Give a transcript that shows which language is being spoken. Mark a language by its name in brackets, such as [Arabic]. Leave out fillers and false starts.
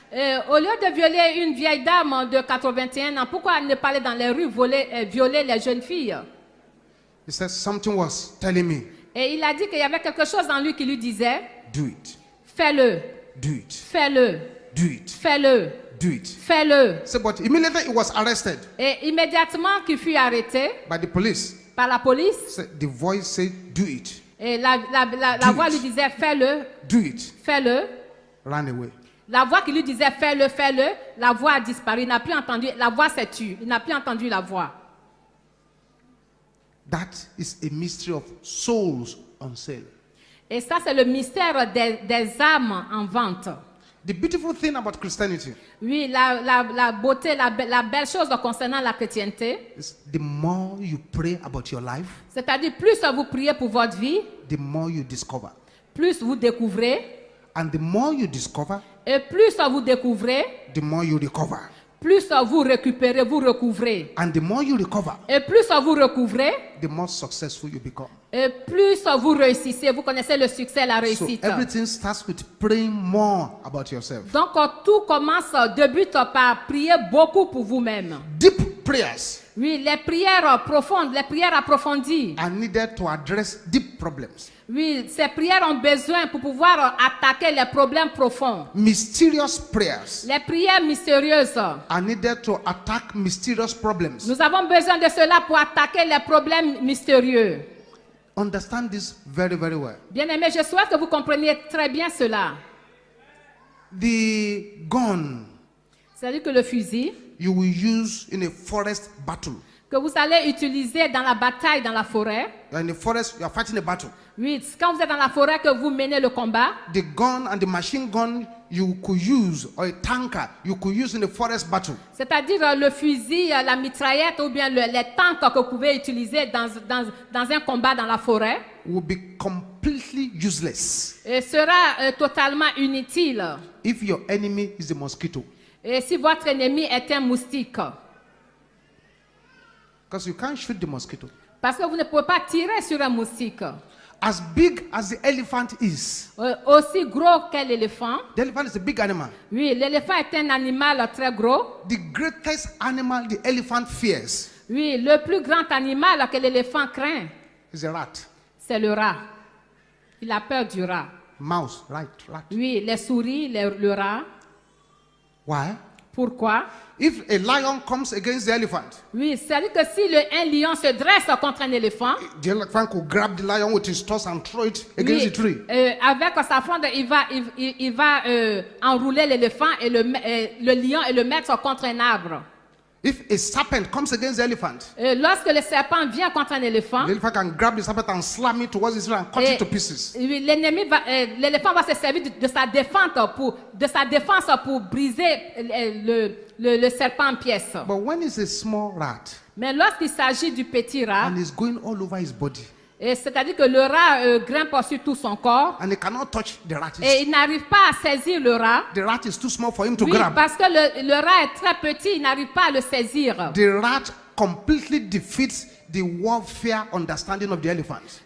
[French] Au lieu de violer une vieille dame de 81 ans, pourquoi ne pas aller dans les rues violer les jeunes filles? [English] He said, something was telling me, [French] Et il a dit qu'il y avait quelque chose en lui qui lui disait, [English] do it, [French] fais-le, [English] do it, [French] fais-le, [English] do it, [French] fais-le, [English] do it. [French] fais-le. [English] So, but immediately he was arrested [French] Et immédiatement qu'il fut arrêté [English] by the police. [French] par la police, [English] So the voice said, do it, [French] et la voix lui disait, fais-le, [English] do it, [French] fais-le. [English] ran away. [French] La voix qui lui disait, fais-le, fais-le, la voix a disparu. Il n'a plus entendu, la voix s'est tue. Il n'a plus entendu la voix. [English] That is a mystery of souls on sale. [French] Et ça, c'est le mystère des âmes en vente. [English] The beautiful thing about Christianity [French] Oui, la beauté, la belle chose concernant la chrétienté, [English] is the more you pray about your life, [French] c'est-à-dire plus vous priez pour votre vie, [English] the more you discover. [French] plus vous découvrez, [English] And the more you discover, [French] et plus vous découvrez, [English] the more you recover. [French] plus vous récupérez, vous recouvrez. [English] And the more you recover, [French] Et plus vous recouvrez, [English] the more successful you become. [French] et plus vous réussissez. Vous connaissez le succès, la [English] So [French] réussite. [English] everything starts with praying more about yourself. [French] Donc tout commence, débute par prier beaucoup pour vous-même. [English] Deep prayers [French] Oui, les prières profondes, les prières approfondies. [English] are needed to address deep problems. [French] Oui, ces prières ont besoin pour pouvoir attaquer les problèmes profonds. [English] Mysterious prayers [French] Les prières mystérieuses. [English] are needed to attack mysterious problems. [French] Nous avons besoin de cela pour attaquer les problèmes mystérieux. [English] Understand this very, very well. [French] Bien aimé, je souhaite que vous compreniez très bien cela. [English] The gun [French] C'est-à-dire que le fusil [English] you will use in a forest battle. [French] que vous allez utiliser dans la bataille dans la forêt. [English] You are in the forest, you are fighting a battle. [French] Oui, quand vous êtes dans la forêt que vous menez le combat, [English] The gun and the machine gun you could use, or a tanker you could use in a forest battle, [French] C'est-à-dire le fusil, la mitraillette ou bien les tanks que vous pouvez utiliser dans un combat dans la forêt [English] will be completely useless [French] sera totalement inutile [English] if your enemy is a mosquito. [French] si votre ennemi est un moustique. [English] Because you can't shoot the mosquito. [French] Parce que vous ne pouvez pas tirer sur un moustique. [English] As big as the elephant is, [French] Aussi gros qu'un éléphant. [English] the elephant is a big animal. [French] Oui, l'éléphant est un animal très gros. [English] The greatest animal the elephant fears [French] Oui, le plus grand animal que l'éléphant craint, [English] is a rat. [French] c'est le rat. Il a peur du rat. [English] Mouse, rat. [French] Oui, les souris, le rat. [English] Why? [French] Pourquoi? [English] If a lion comes against the elephant, [French] Oui, c'est-à-dire que si un lion se dresse contre un éléphant, [English] the elephant could grab the lion with his tusks and throw it against [French] oui, [English] the tree. [French] Avec sa fronde, il va enrouler l'éléphant et le lion et le mettre contre un arbre. [English] If a serpent comes against the elephant, [French] Lorsque le serpent vient contre un éléphant, [English] the elephant can grab the serpent and slam it towards his tail and cut it to pieces. [French] oui, l'éléphant va se servir de sa défense pour briser le serpent en pièces. [English] But when it's a small rat [French] Mais lorsqu'il s'agit du petit rat, [English] and it's going all over his body [French] c'est-à-dire que le rat grimpe sur tout son corps [English] and he cannot touch the rat, [French] et il n'arrive pas à saisir le rat. [English] the rat is too small for him to [French] Oui, [English] grab. [French] parce que le rat est très petit, il n'arrive pas à le saisir. [English] The rat completely defeats the warfare understanding of the elephant.